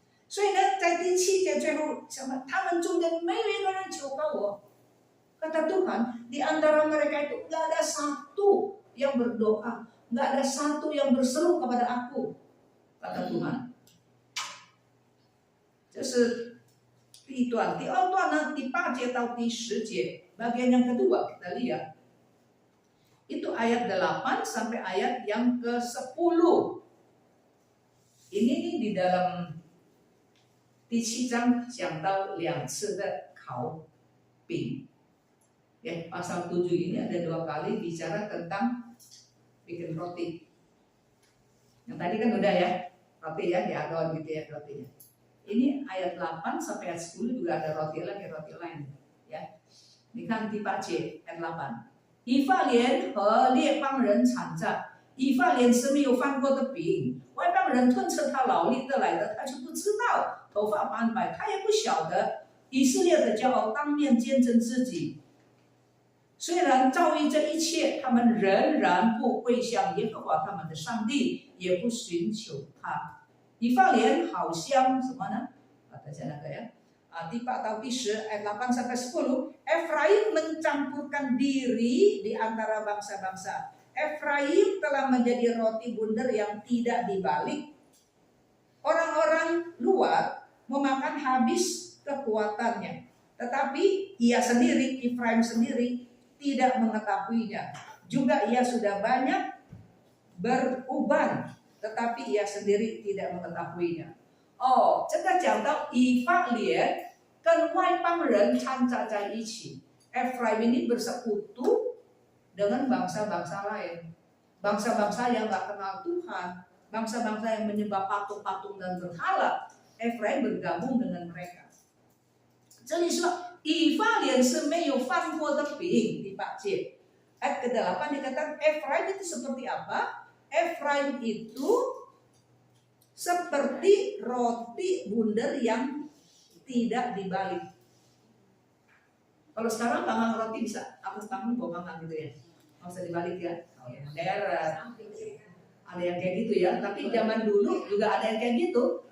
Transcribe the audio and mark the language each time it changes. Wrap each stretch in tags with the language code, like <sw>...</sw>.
<zh>所以呢，在第7节最后，他们中间没有一个人求告我。</zh> <id>Kata Tuhan, di antara mereka itu nggak ada satu yang berdoa, nggak ada satu yang berseru kepada aku. Kata Tuhan.</id> <zh>这是第1段，第2段呢，第8节到第10节，</zh> <id>bagian yang kedua kita lihat. Itu ayat 8 sampai ayat yang ke-10. Ini di dalam</id> <zh>第7章讲到2次的烤饼.</zh> <id>Ya, pasal 7 ini ada 2 kali bicara tentang bikin roti. Yang tadi kan udah ya, roti ya, diadon gitu ya rotinya. Ini ayat 8 sampai ayat 10 juga ada roti lain ya. Ini kan di 8节 ayat 8.</id> <zh>以法莲和列邦人缠战，以法莲是没有翻过的饼，外邦人吞吃他劳力得来的，他就不知道，头发斑白，他也不晓得。以色列的骄傲当面见证自己，虽然遭遇这一切，他们仍然不归向耶和华他们的上帝，也不寻求他。以法莲好像什么呢？大家那个呀。</zh> <id>Di 4 atau di 10 ayat 8 sampai 10, Efraim mencampurkan diri di antara bangsa-bangsa. Efraim telah menjadi roti bundar yang tidak dibalik. Orang-orang luar memakan habis kekuatannya, tetapi ia sendiri, Efraim sendiri, tidak mengetahuinya. Juga ia sudah banyak beruban, tetapi ia sendiri tidak mengetahuinya.</id> <zh>这个讲到以法莲跟外邦人掺杂在一起.</zh> <id>Efraim ini bersekutu dengan bangsa-bangsa lain, bangsa-bangsa yang gak kenal Tuhan, bangsa-bangsa yang menyembah patung-patung dan berhala. Efraim bergabung dengan mereka.</id> <zh>这里说以法莲是没有翻过的饼, di 8节.</zh> <id>Ayat ke-8 dikatakan Efraim itu seperti apa? Efraim itu seperti roti bundar yang tidak dibalik. Kalau sekarang panggang roti bisa atas panggung bawa panggang gitu ya, nggak usah dibalik ya. Modern. Ada yang kayak gitu ya. Tapi zaman dulu juga ada yang kayak gitu.</id>